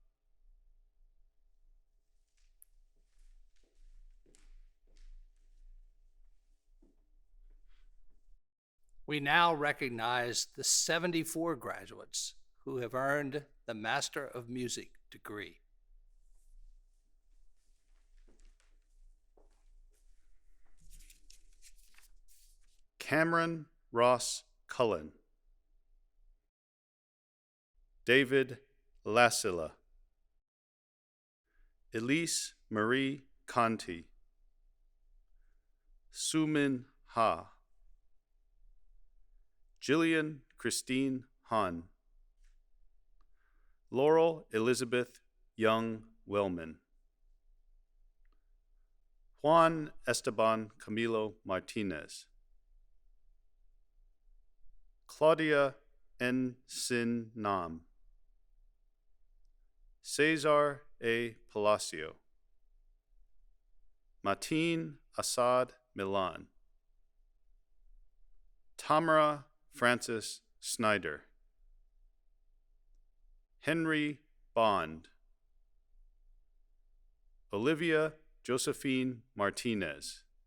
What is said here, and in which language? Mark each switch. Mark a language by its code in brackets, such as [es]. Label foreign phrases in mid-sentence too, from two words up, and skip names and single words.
[en] We now recognize the 74 graduates who have earned the Master of Music degree. Cameron Ross Cullen. David Lassila. Elise Marie Conti. Sumin Ha. Jillian Christine Han. Laurel Elizabeth Young Wellman. Juan Esteban Camilo Martinez. Claudia N. Sin Nam. Cesar A. Palacio. Mateen Assad Milan. Tamara Francis Snyder. Henry Bond. Olivia Josephine Martinez.